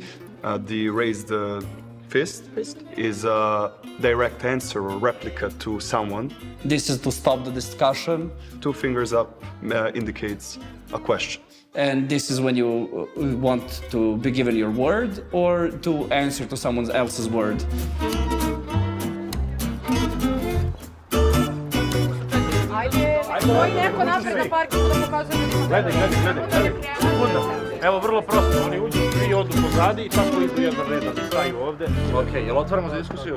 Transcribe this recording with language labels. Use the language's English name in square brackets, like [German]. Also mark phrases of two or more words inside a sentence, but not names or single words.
[English] The raised fist is a direct answer or replica to someone. This is to stop the discussion. 2 fingers up indicates a question. And this is when you want to be given your word or to answer to someone else's word. [Serbian] Koji neko napred na parkingu da pokazuje ljudima. Gledaj. Sekunda. Evo, vrlo prosto. Oni uđu, 3 odu pozadi i tako idu jedan redan. Staju ovde. Okej, jel otvaramo za diskusiju?